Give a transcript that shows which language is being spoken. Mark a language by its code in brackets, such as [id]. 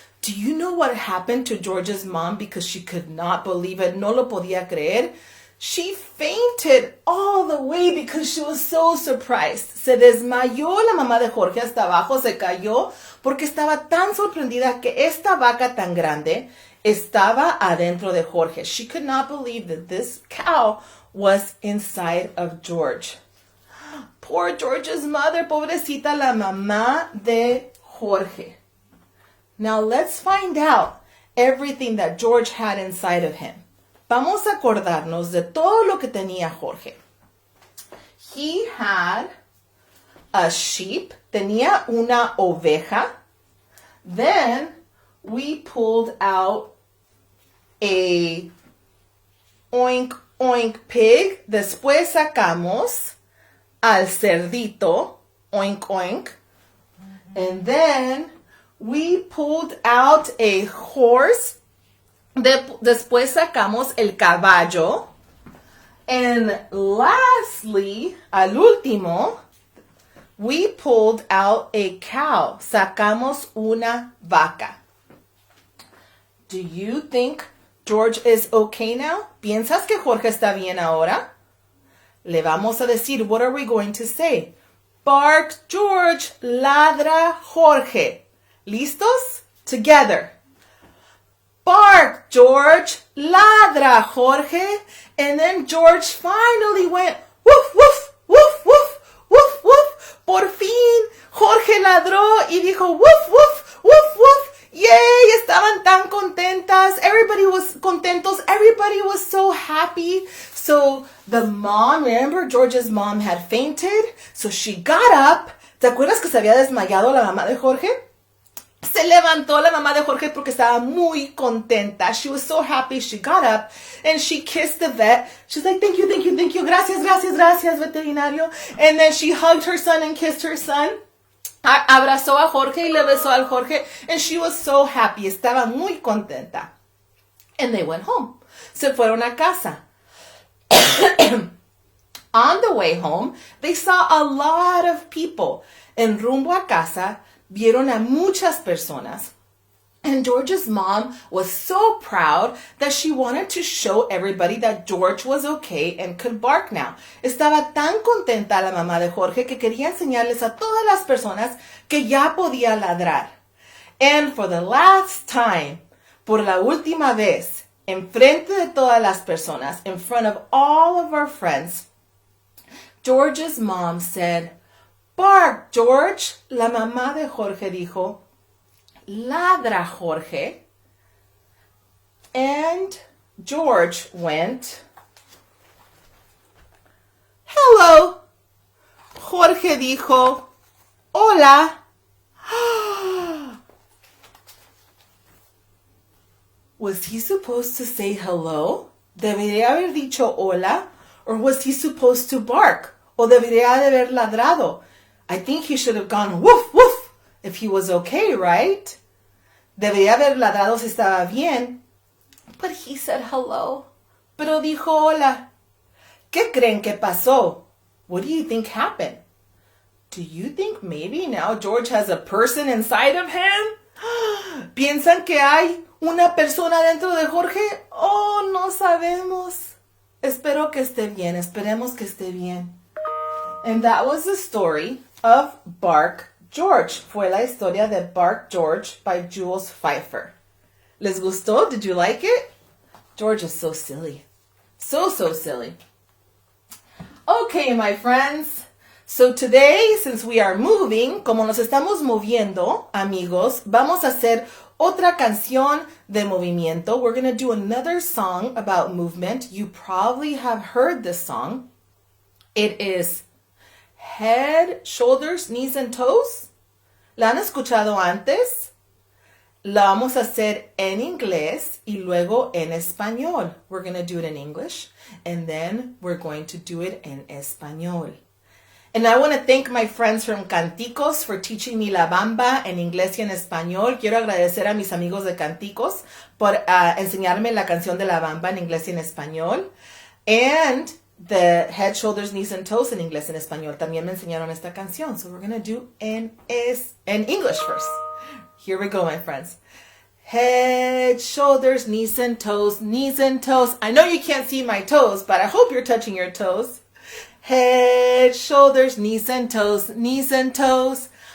[en] Do you know what happened to George's mom because she could not believe it? [es] No lo podía creer. [en] She fainted all the way because she was so surprised. [es] Se desmayó la mamá de Jorge hasta abajo, se cayó porque estaba tan sorprendida que esta vaca tan grande estaba adentro de Jorge. [en] She could not believe that this cow was inside of George. Poor George's mother, [es] pobrecita la mamá de Jorge. [en] Now let's find out everything that George had inside of him. [es] Vamos a acordarnos de todo lo que tenía Jorge. [en] He had a sheep, [es] tenía una oveja. [en] Then we pulled out a oink oink pig. [es] Después sacamos al cerdito, oink oink. [en] And then we pulled out a horse. [es] Después sacamos el caballo. [en] And lastly, [es] al último, [en] we pulled out a cow. [es] Sacamos una vaca. [en] Do you think George is okay now? [es] ¿Piensas que Jorge está bien ahora? Le vamos a decir, [en] what are we going to say? [es] Bark George, ladra Jorge. ¿Listos? [en] Together. [es] Bark George, ladra Jorge. [en] And then George finally went, woof, woof, woof, woof, woof, woof. [es] Por fin, Jorge ladró y dijo, woof, woof, woof, woof. Yay, estaban tan contentas. [en] Everybody was [es] contentos. [en] Everybody was so happy. So the mom, remember George's mom had fainted. So she got up. [es] ¿Te acuerdas que se había desmayado la mamá de Jorge? Se levantó la mamá de Jorge porque estaba muy contenta. [en] She was so happy. She got up and she kissed the vet. She's like, thank you, thank you, thank you. [es] Gracias, gracias, gracias, veterinario. [en] And then she hugged her son and kissed her son. [es] Abrazó a Jorge y le besó al Jorge. [en] And she was so happy. [es] Estaba muy contenta. [en] And they went home. [es] Se fueron a casa. [en] On the way home, they saw a lot of people. [es] En rumbo a casa, vieron a muchas personas. [en] And George's mom was so proud that she wanted to show everybody that George was okay and could bark now. [es] Estaba tan contenta la mamá de Jorge que quería enseñarles a todas las personas que ya podía ladrar. [en] And for the last time, [es] por la última vez, en frente de todas las personas, [en] in front of all of our friends, George's mom said, "Bark, George." [es] La mamá de Jorge dijo, "Ladra, Jorge." [en] And George went, "Hello." [es] Jorge dijo, "Hola." [en] Was he supposed to say hello? [es] ¿Debería haber dicho hola? [en] Or was he supposed to bark? [es] ¿O debería de haber ladrado? [en] I think he should have gone woof, woof, if he was okay, right? [es] Debería haber ladrado si estaba bien. [en] But he said hello. [es] Pero dijo hola. ¿Qué creen que pasó? [en] What do you think happened? Do you think maybe now George has a person inside of him? [es] ¿Piensan que hay una persona dentro de Jorge? Oh, no sabemos. Espero que esté bien. Esperemos que esté bien. [en] And that was the story of Bark George. [es] Fue la historia de Bark George by Jules Pfeiffer. ¿Les gustó? [en] Did you like it? George is so silly. So silly. Okay, my friends. So today, since we are moving, [es] como nos estamos moviendo, amigos, vamos a hacer otra canción de movimiento. [en] We're going to do another song about movement. You probably have heard this song. It is Head, Shoulders, Knees, and Toes. [es] ¿La han escuchado antes? La vamos a hacer en inglés y luego en español. [en] We're going to do it in English and then we're going to do it [es] en español. [en] And I want to thank my friends from Canticos for teaching me La Bamba [es] en inglés y en español. Quiero agradecer a mis amigos de Canticos por enseñarme la canción de La Bamba en inglés y en español. [en] And the Head, Shoulders, Knees, and Toes [es] en inglés y en español. También me enseñaron esta canción. [en] So we're going to do in English first. Here we go, my friends. Head, shoulders, knees and toes, knees and toes. I know you can't see my toes, but I hope you're touching your toes. Head, shoulders, knees and toes, knees and toes.